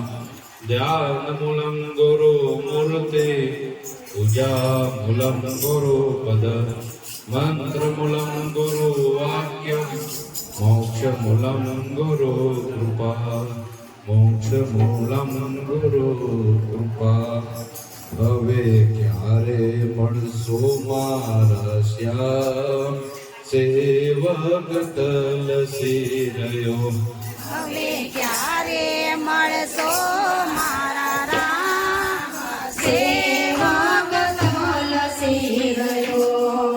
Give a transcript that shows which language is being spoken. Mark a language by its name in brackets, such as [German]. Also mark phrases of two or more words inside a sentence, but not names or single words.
[Sanskrit] ध्यानमूलं गुरुमूर्ते पूजामूलं गुरुपद मंत्रमूलं गुरुवाक्यं मोक्षमूलं गुरुकृपा मोक्षमूलं गुरुकृपा। [Gujarati] હવે ક્યારે મળશો મારા શ્યામ સેવક તલસી રહ્યો। હવે ક્યારે મળશો મારા રામ સેવક તલસી રહ્યો।